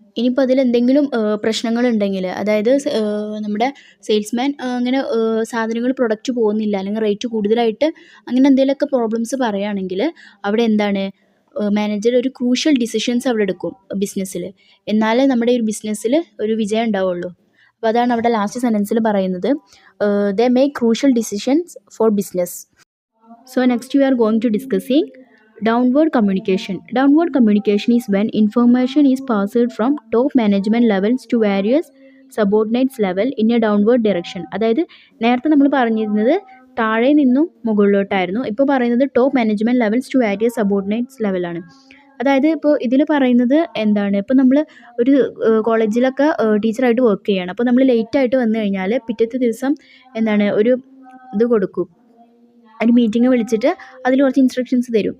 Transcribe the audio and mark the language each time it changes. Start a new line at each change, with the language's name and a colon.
Malayalam: ഇനിയിപ്പോൾ അതിൽ എന്തെങ്കിലും പ്രശ്നങ്ങളുണ്ടെങ്കിൽ, അതായത് നമ്മുടെ സെയിൽസ്മാൻ അങ്ങനെ സാധനങ്ങൾ പ്രൊഡക്റ്റ് പോകുന്നില്ല അല്ലെങ്കിൽ റേറ്റ് കൂടുതലായിട്ട് അങ്ങനെ എന്തെങ്കിലുമൊക്കെ പ്രോബ്ലംസ് പറയുകയാണെങ്കിൽ അവിടെ മാനേജർ ഒരു ക്രൂഷ്യൽ ഡിസിഷൻസ് അവിടെ എടുക്കും ബിസിനസ്സിൽ. എന്നാലേ നമ്മുടെ ഈ ഒരു ബിസിനസ്സിൽ ഒരു വിജയം ഉണ്ടാവുള്ളൂ. അപ്പോൾ അതാണ് അവിടെ ലാസ്റ്റ് സെൻറ്റൻസിൽ പറയുന്നത്,
English: They make crucial decisions for business. So next we are going to discussing downward communication. Downward communication is when information is passed from top management levels to various subordinates level in a downward direction.
Malayalam: അതായത് നേരത്തെ നമ്മൾ പറഞ്ഞിരുന്നത് താഴെ നിന്നും മുകളിലോട്ടായിരുന്നു, ഇപ്പോൾ പറയുന്നത്
English: top management levels to various subordinates
Malayalam: ലെവലാണ്. അതായത് ഇപ്പോൾ ഇതിൽ പറയുന്നത് ഇപ്പോൾ നമ്മൾ ഒരു കോളേജിലൊക്കെ ടീച്ചറായിട്ട് വർക്ക് ചെയ്യുകയാണ്. അപ്പോൾ നമ്മൾ ലേറ്റായിട്ട് വന്നു കഴിഞ്ഞാൽ പിറ്റത്തെ ദിവസം ഒരു ഇത് കൊടുക്കും, ഒരു മീറ്റിംഗ് വിളിച്ചിട്ട് അതിൽ കുറച്ച് ഇൻസ്ട്രക്ഷൻസ് തരും.